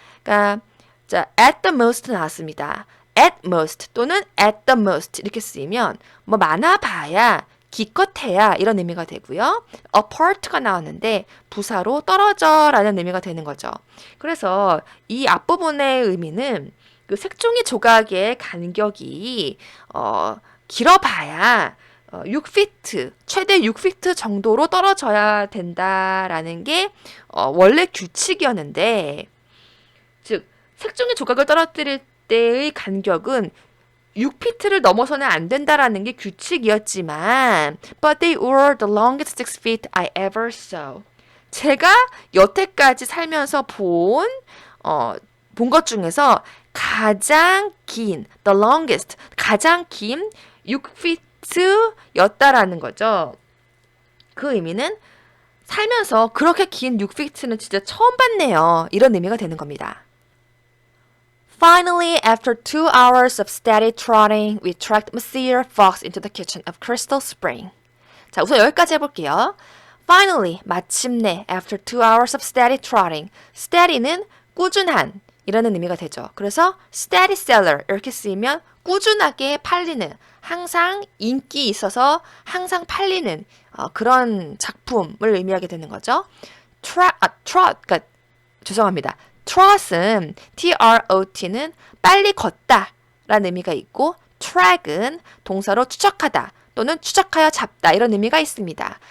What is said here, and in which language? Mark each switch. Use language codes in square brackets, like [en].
[ko] 그러니까 at the most 나왔습니다. at most 또는 at the most 이렇게 쓰이면 뭐 많아봐야 기껏해야 이런 의미가 되고요. apart가 나왔는데 부사로 떨어져라는 의미가 되는 거죠. 그래서 이 앞부분의 의미는 색종이 조각의 간격이 길어봐야 6피트, 최대 6피트 정도로 떨어져야 된다라는 게 원래 규칙이었는데 즉 색종이 조각을 떨어뜨릴 때의 간격은 6피트를 넘어서는 안 된다라는 게 규칙이었지만 [en] but they were the longest 6 feet I ever saw. [ko] 제가 여태까지 살면서 본 것 중에서 가장 긴 the longest, 가장 긴 6피트였다라는 거죠. 그 의미는 살면서 그렇게 긴 6피트는 진짜 처음 봤네요. 이런 의미가 되는 겁니다. [en] Finally, after 2 hours of steady trotting, we tracked Monsieur Fox into the kitchen of Crystal Spring. [ko] 자, 우선 여기까지 해볼게요. [en] Finally, 마침내, after 2 hours of steady trotting. [ko] steady는 꾸준한 이라는 의미가 되죠. 그래서 steady seller 이렇게 쓰이면 꾸준하게 팔리는, 항상 인기 있어서 항상 팔리는 그런 작품을 의미하게 되는 거죠. trot, 죄송합니다. trot은 trot는 빨리 걷다 라는 의미가 있고 track은 동사로 추적하다 또는 추적하여 잡다 이런 의미가 있습니다.